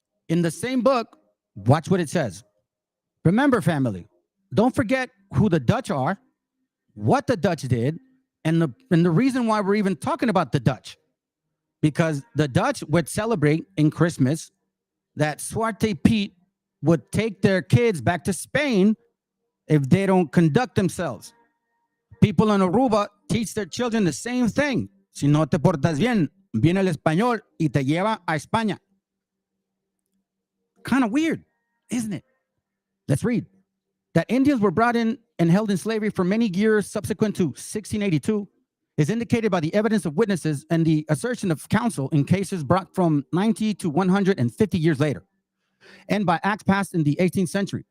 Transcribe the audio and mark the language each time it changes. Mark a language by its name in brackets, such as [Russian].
[English] In the same book, watch what it says. Remember, family, don't forget who the Dutch are, what the Dutch did, and the reason why we're even talking about the Dutch. Because the Dutch would celebrate in Christmas that Swarthy Pete would take their kids back to Spain if they don't conduct themselves. People in Aruba teach their children the same thing. [Spanish] Si no te portas bien, viene el español y te lleva a España. [English] Kind of weird, isn't it? Let's read. That Indians were brought in and held in slavery for many years subsequent to 1682 is indicated by the evidence of witnesses and the assertion of counsel in cases brought from 90 to 150 years later, and by acts passed in the 18th century.